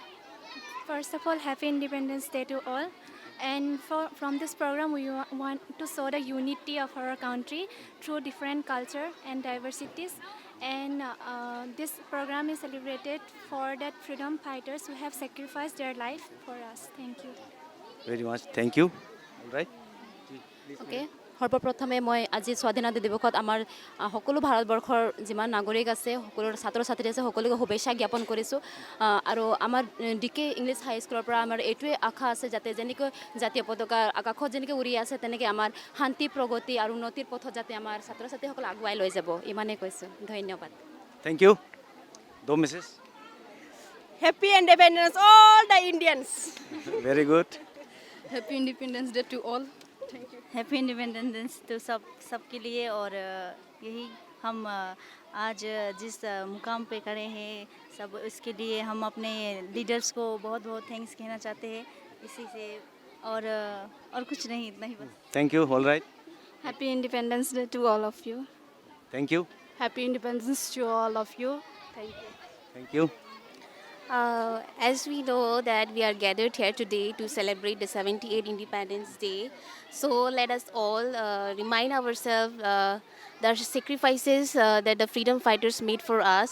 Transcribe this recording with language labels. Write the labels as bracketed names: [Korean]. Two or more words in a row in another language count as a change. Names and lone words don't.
[English] First of all, happy Independence Day to all. And from this program, we want to show the unity of our country through different culture and diversities. And this program is celebrated for that freedom fighters who have sacrificed their life for us. Thank you. Very much. Thank you. All right. Okay. [Assamese] সৰ্বপ্ৰথমে মই আজি স্বাধীনতা দিৱসত আমাৰ সকলো ভাৰতবৰ্ষৰ যিমান নাগৰিক আছে সকলো ছাত্ৰ ছাত্ৰী আছে সকলোকে শুভেচ্ছা জ্ঞাপন কৰিছোঁ আৰু আমাৰ ডিকে ইংলিছ হাই স্কুলৰ পৰা আমাৰ এইটোৱে আশা আছে যাতে যেনেকৈ জাতীয় পতাকা আকাশত যেনেকৈ উৰি আছে তেনেকৈ আমাৰ শান্তি প্ৰগতি আৰু উন্নতিৰ পথত যাতে আমাৰ ছাত্ৰ ছাত্ৰীসকল আগুৱাই লৈ যাব ইমানেই কৈছোঁ ধন্যবাদ [English] Thank you. Do message. Happy Independence all the Indians. Very good. Happy Independence Day to all. happy independence [Hindi] तो सबके लिए और यही हम आज जिस मुकाम पे खड़े हैं सब इसके लिए हम अपने लीडर्स को बहुत बहुत थैंक्स कहना चाहते हैं इसी से और कुछ नहीं इतना ही बस [English] Thank you. All right. Happy Independence Day to all of you. Thank you. Happy Independence to all of you. Thank you. Thank you. As we know that we are gathered here today to celebrate the 78th Independence Day, so let us all remind ourselves the sacrifices that the freedom fighters made for us.